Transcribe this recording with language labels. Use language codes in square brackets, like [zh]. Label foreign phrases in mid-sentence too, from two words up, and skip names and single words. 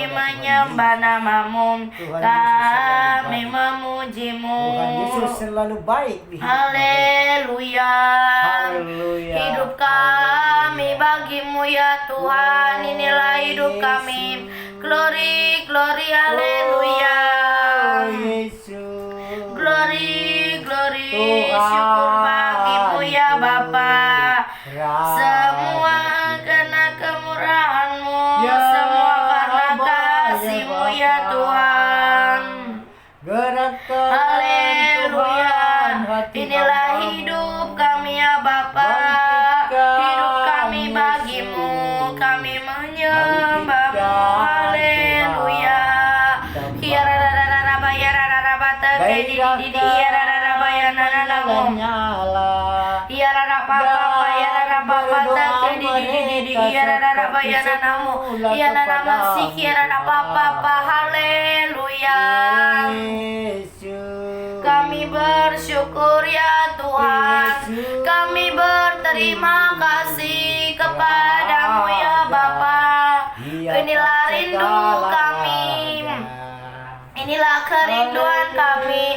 [id] kepada menyembah Tuhan namamu. Tuhan Yesus Kami selalu baik. memujimu. Tuhan Yesus selalu baik di hidup mereka. Haleluya. Haleluya. Hidup kami bagimu ya Tuhan. Inilah hidup kami. [en] Glory, glory, [id] haleluya. Oh, Yesus. [en] Glory, glory, [id] Tuhan, syukur bagimu ya Bapa. Raja. Semua karena kemurahan-Mu, Ya semua karena Bapa, kasih-Mu ya ya Bapa. Tuhan. Gerakkan Haleluya. Tuhan hati Inilah hamba-Mu. hidup kami ya Bapa. Bangkitkan Hidup kami Yesus. bagimu, kami menyembahmu. Bangkitkan Haleluya. Tuhan. Ya rarararaba ya rararaba terkei di ya rararaba ya nananamu. Nyala. Ya rarapapa ya rarapapa terkei di ya rararaba ya nanamu. Ya nanama sik ya rarapapa. Haleluya. Yesus. Kami bersyukur ya Tuhan. Kami berterima kasih kepadamu ya Bapa. Inilah rindu kami. Inilah kerinduan kami.